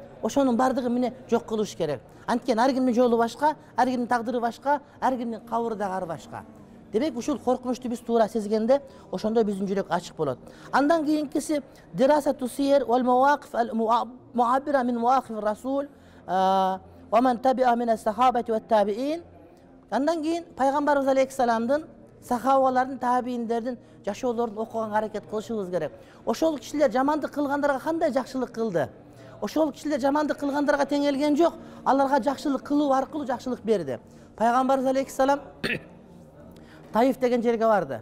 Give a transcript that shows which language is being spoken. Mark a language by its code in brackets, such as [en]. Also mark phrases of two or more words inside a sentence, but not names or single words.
[ky] Ошонун бардыгы мени жок кылыш керек. Анткени ар кимдин жолу башка, ар кимдин тагдыры башка, ар кимдин кабыры да ар башка. Демек ушул коркунучту биз туура сезгенде, ошондо биздин жүрөк ачык болот. Андан кийинкиси [ar] دراسة السير والمواقف المعبرة من مواقف الرسول ومن تبع من الصحابة والتابعين. [ky] Андан кийин пайгамбарыбыз алейхиссаламдын, сахабалардын, табииндердин жашоолорун окуганга аракет кылышыбыз керек. Ошол кишилер жамандык кылгандарга кандай жакшылык кылды? Ошол кишилер жамандык кылгандарга теңелген жок, аларга жакшылык кылуу аркылуу жакшылык берди. Пайгамбарыбыз алейхиссалам Таиф деген жерге барды.